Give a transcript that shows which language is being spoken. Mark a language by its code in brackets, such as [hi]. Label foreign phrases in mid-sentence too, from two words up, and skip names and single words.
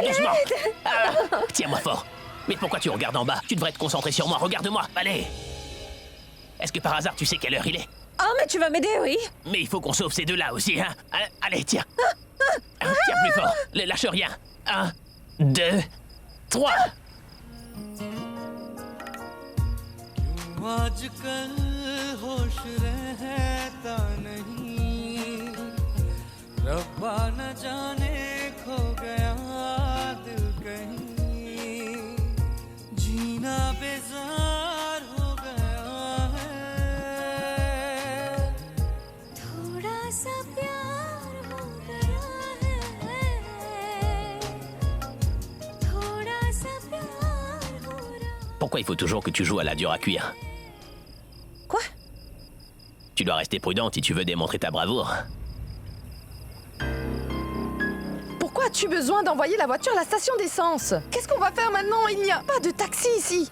[fr] Doucement. Ah, tiens-moi fort. Mais pourquoi tu regardes en bas? Tu devrais te concentrer sur moi, regarde-moi, allez. Est-ce que par hasard tu sais quelle heure il est? Oh, mais tu vas m'aider, oui. Mais il faut qu'on sauve ces deux-là aussi, hein. Allez, tiens. Tiens plus fort, lâche rien. 1, 2, 3. [hi] आजकल होश रहता नहीं रब्बा न जाने खो गया दिल कहीं जीना बेजार हो गया है थोड़ा सा प्यार हो गया है थोड़ा सा प्यार हो रहा [fr] Pourquoi il faut toujours que tu joues à la dure à cuire? Quoi? Tu dois rester prudente si tu veux démontrer ta bravoure. Pourquoi as-tu besoin d'envoyer la voiture à la station d'essence? Qu'est-ce qu'on va faire maintenant? Il n'y a pas de taxi ici.